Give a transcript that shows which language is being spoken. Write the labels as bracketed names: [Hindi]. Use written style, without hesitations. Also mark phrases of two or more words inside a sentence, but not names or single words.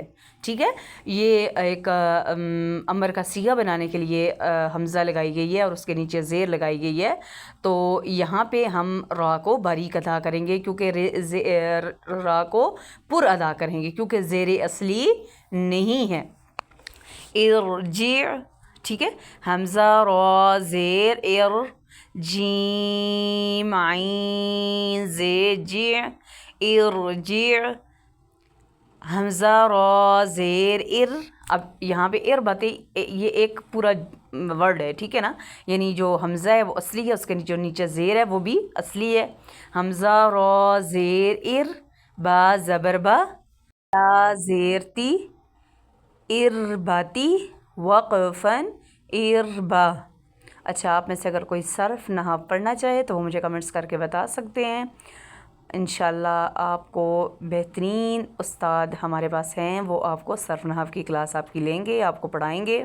[Urdu] ٹھیک ہے، یہ ایک امر کا سیغہ بنانے کے لیے حمزہ لگائی گئی ہے اور اس کے نیچے زیر لگائی گئی ہے. تو یہاں پہ ہم را کو باریک ادا کریں گے، کیونکہ را کو پر ادا کریں گے کیونکہ زیر اصلی نہیں ہے. ارجع، ٹھیک ہے، حمزہ را زیر ار، جیم عین زیر جع، ارجع، حمزہ را زیر ار. اب یہاں پہ ار باتیں یہ ایک پورا ورڈ ہے، ٹھیک ہے نا، یعنی جو حمزہ ہے وہ اصلی ہے، اس کے جو نیچے زیر ہے وہ بھی اصلی ہے. حمزہ را زیر ار، با زبر با، تا زیر تی، ارباتی، وقفاً اربا. اچھا، آپ میں سے اگر کوئی صرف نحو پڑھنا چاہے تو وہ مجھے کمنٹس کر کے بتا سکتے ہیں. انشاءاللہ آپ کو بہترین استاد ہمارے پاس ہیں، وہ آپ کو صرف نحو کی کلاس آپ کی لیں گے، آپ کو پڑھائیں گے.